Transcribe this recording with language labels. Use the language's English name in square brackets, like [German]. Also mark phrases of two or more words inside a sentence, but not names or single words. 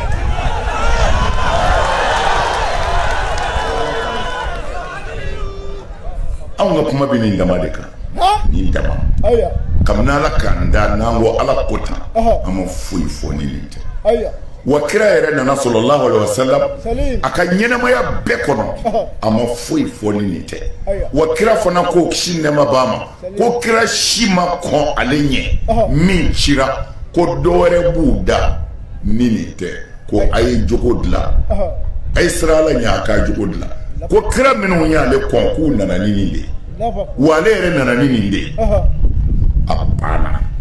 [Bambara] anw ka kuma bɛ nin dama de kan nin dama kabini Ala k'an da n'an ko Ala ko tan an ma foyi fɔ ni nin tɛ wa kira yɛrɛ nana [Arabic] sallallahu alaihi wasallam [Bambara] a ka ɲɛnamaya bɛɛ kɔnɔ a ma foyi fɔ ni nin tɛ wa kira fana ko kisi nɛɛma b'a ma ko kira si ma kɔn ale ɲɛ min cira ko dɔwɛrɛ b'u da ni nin tɛ ko a ye jogo dilan a ye sira Ala ɲɛ a k'a jogo dilan ko kira minnu y'ale kɔn k'u nana ni nin de ye wa ale yɛrɛ nana ni nin de ye a banna